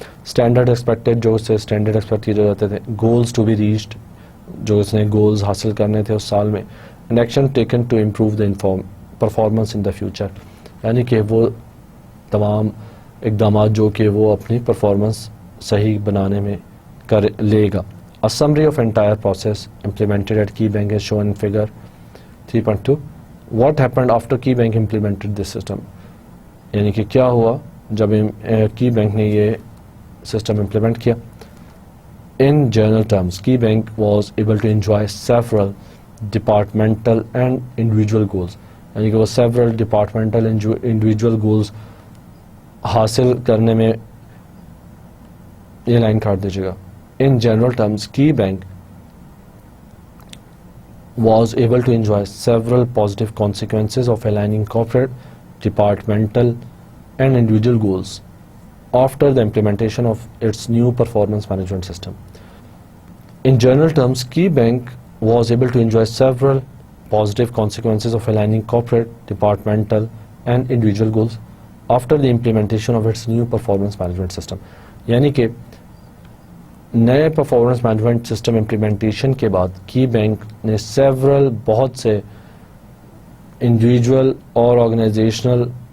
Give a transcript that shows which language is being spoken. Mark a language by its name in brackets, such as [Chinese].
[Urdu] Standard expected جو اس سے standard expect کیے جاتے تھے، [English] goals to be reached [Urdu] جو اس نے گولز حاصل کرنے تھے اس سال میں، [English] and action taken to improve the performance in the future, [Urdu] یعنی کہ وہ تمام اقدامات جو کہ وہ اپنی پرفارمنس صحیح بنانے میں کر لے گا. [English] A summary of entire process implemented at KeyBank is shown in figure 3.2. What happened after KeyBank implemented this system? [Urdu] یعنی کہ کیا ہوا جب KeyBank نے یہ سسٹم امپلیمنٹ کیا. [English] In general terms, KeyBank was able to enjoy several departmental and individual goals. [Urdu] یعنی کہ وہ [English] several departmental and individual goals [Urdu] حاصل کرنے میں یہ لائن کاٹ دیجیے گا. [English] In general terms, KeyBank was able to enjoy several positive consequences of aligning corporate, departmental, and individual goals after the implementation of its new performance management system. In general terms, KeyBank was able to enjoy several positive consequences of aligning corporate, departmental, and individual goals after the implementation of its new performance management system. [Urdu] یعنی کہ نئے performance management system implementation کے بعد کی bank نے several بہت سے individual اور آرگنائزیشنل